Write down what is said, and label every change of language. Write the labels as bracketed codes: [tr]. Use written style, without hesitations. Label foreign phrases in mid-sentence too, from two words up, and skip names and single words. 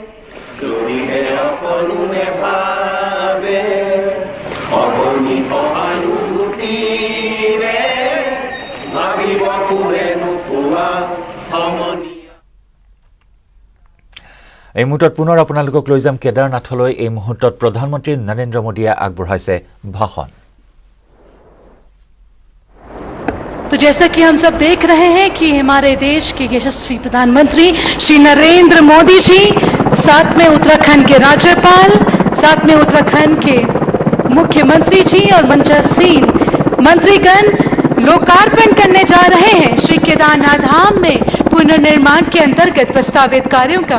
[as] এই মুহূৰ্তত পুনৰ আপোনালোকক লৈ যাম কেদাৰনাথলৈ। এই মুহূৰ্তত প্ৰধানমন্ত্ৰী নৰেন্দ্ৰ মোদীয়ে আগবঢ়াইছে ভাষণ। [hi] तो जैसा कि हम सब देख रहे हैं कि हमारे देश के यशस्वी प्रधानमंत्री श्री नरेंद्र मोदी जी, साथ में उत्तराखंड के राज्यपाल, साथ में उत्तराखंड के मुख्यमंत्री जी और मंचासीन मंत्रीगण लोकार्पण करने जा रहे हैं श्री केदारनाथ धाम में पुनर्निर्माण के अंतर्गत प्रस्तावित कार्यों का।